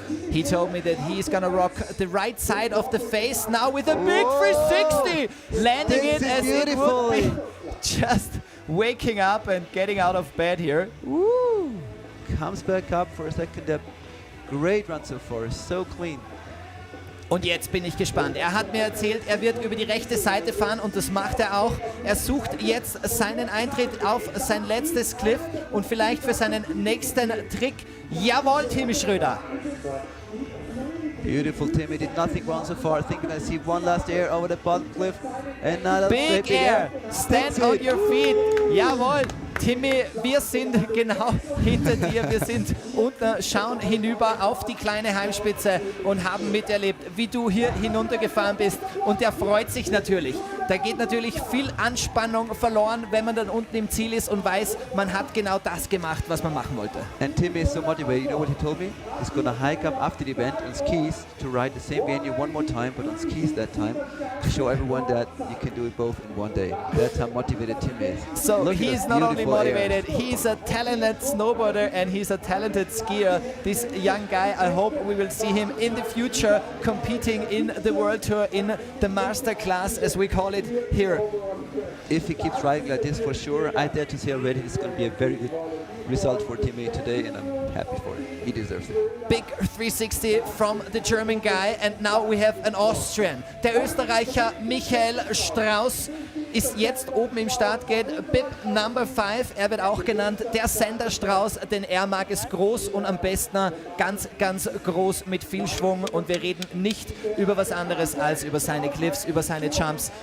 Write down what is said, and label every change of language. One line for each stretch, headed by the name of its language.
English: He told me that he's gonna rock the right side of the face now with a big 360, landing it as it would be. Just waking up and getting out of bed here. Woo! Comes back up for a second dip. Great run so far, so clean.
German: Und jetzt bin ich gespannt. Er hat mir erzählt, er wird über die rechte Seite fahren und das macht er auch. Er sucht jetzt seinen Eintritt auf sein letztes Cliff und vielleicht für seinen nächsten Trick. Jawohl, Tim Schröder.
English: Beautiful Timmy, did nothing wrong so far. I think I see one last air over the bottom cliff. And now Big air, stand on your feet.
German: Jawohl, Timmy, wir sind genau hinter dir. Wir sind unten, schauen hinüber auf die kleine Heimspitze und haben miterlebt, wie du hier hinuntergefahren bist. Und der freut sich natürlich. Da geht natürlich viel Anspannung verloren, wenn man dann unten im Ziel ist und weiß, man hat genau das gemacht, was man machen wollte.
English: And Timmy is so motivated. You know what he told me? He's gonna hike up after the event on skis to ride the same venue one more time, but on skis that time, to show everyone that you can do it both in one day. That's how motivated Timmy is. So Look at he's those not only motivated. He's a talented snowboarder and he's a talented skier. This young guy, I hope we will see him in the future competing in the World Tour in the master class, as we call it here. If he keeps riding like this, for sure, I dare to say already it's going to be a very good result for Team A today, and I'm happy for it. He deserves it. Big 360 from the German guy, and now we have an Austrian.
German: Der Österreicher Michael Strauß ist jetzt oben im Startgate, Bib Number 5. Er wird auch genannt der Senderstrauß, denn er mag es groß und am besten ganz, ganz groß mit viel Schwung. Und wir reden nicht über was anderes als über seine Cliffs, über seine Jumps.